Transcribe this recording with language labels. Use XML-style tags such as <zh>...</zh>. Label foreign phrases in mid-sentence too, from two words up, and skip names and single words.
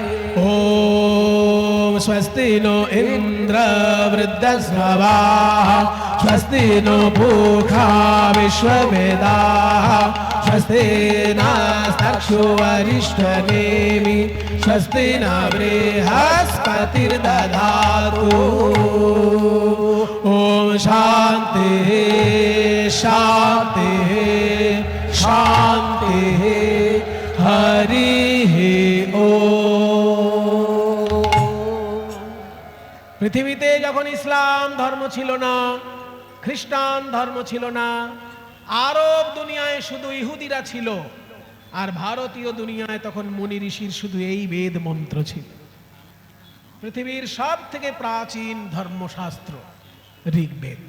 <sa>ओम स्वस्ति नो इन्द्र वृद्धस्रवाः स्वस्ति नो पूषा विश्ववेदाः स्वस्ति नस्तक्षो अरिष्टनेमि स्वस्ति न बृहस्पतिर्दधातु ओम शांति शांति शांति हरि</sa> <bn>পৃথিবীতে যখন ইসলাম ধর্ম ছিল না, খ্রিস্টান ধর্ম ছিল না, আরব দুনিয়ায় শুধু ইহুদিরা ছিল, আর ভারতীয় দুনিয়ায় তখন মুনি ঋষির শুধু এই বেদ মন্ত্র ছিল। পৃথিবীর সব থেকে প্রাচীন ধর্মশাস্ত্র ঋগ্বেদ।</bn>